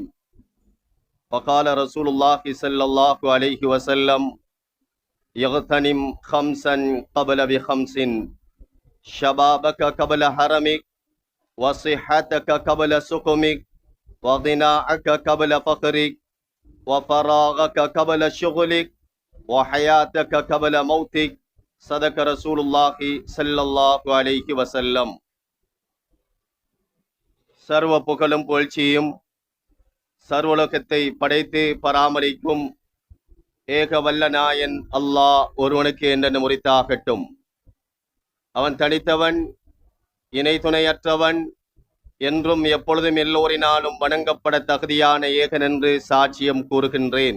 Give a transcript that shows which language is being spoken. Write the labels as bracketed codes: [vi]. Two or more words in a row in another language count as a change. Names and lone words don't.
[ar] وقال رسول الله صلى الله عليه وسلم: يغتنم خمسا قبل بخمس، شبابك قبل حرمك، وصحتك قبل سقمك، وغناءك قبل فقرك، وفراغك قبل شغلك، وحياتك قبل موتك. صدق رسول الله صلى الله عليه وسلم. [ta] சர்வ புகழும் புகழ்ச்சியும் சர்வலோகத்தை படைத்து பராமரிக்கும் ஏக வல்ல நாயன் அல்லாஹ் ஒருவனுக்கு என்றென்று முறித்தாகட்டும். அவன் தனித்தவன், இணை துணையற்றவன், என்றும் எப்பொழுதும் எல்லோரினாலும் வணங்கப்பட தகுதியான ஏகன் என்று சாட்சியம் கூறுகின்றேன்.